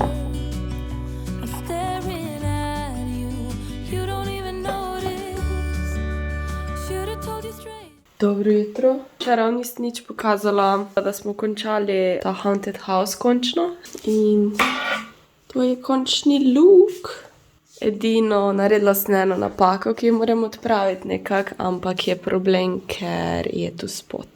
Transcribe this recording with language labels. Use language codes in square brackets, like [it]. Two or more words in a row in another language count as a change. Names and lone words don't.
[en] I'm staring at you. You don't even notice. Should have told you straight. [sl] Dobro jutro. Včeraj nisem nič pokazala, da smo končali ta Haunted House končno. In to je končni look. Edino naredila sem eno napako, ki jo moram odpraviti nekako, ampak je problem, ker je tu spot.